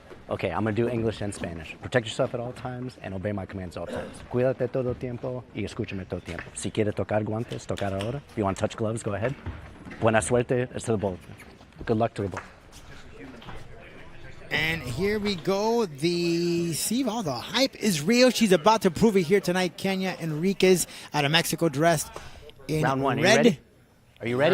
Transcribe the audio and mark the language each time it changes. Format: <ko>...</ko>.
<en>Okay, I'm going to do English and Spanish. Protect yourself at all times and obey my commands at all times.</en> <es>Cuídate todo el tiempo y escúchame todo el tiempo. Si quieres tocar guantes, tocar ahora.</es> <en>If you want to touch gloves, go ahead. Buena suerte to the both. Good luck to the both. And here we go. All the hype is real. She's about to prove it here tonight. Kenia Enriquez out of Mexico, dressed in Round 1. red. Are you ready? Are you ready?</en>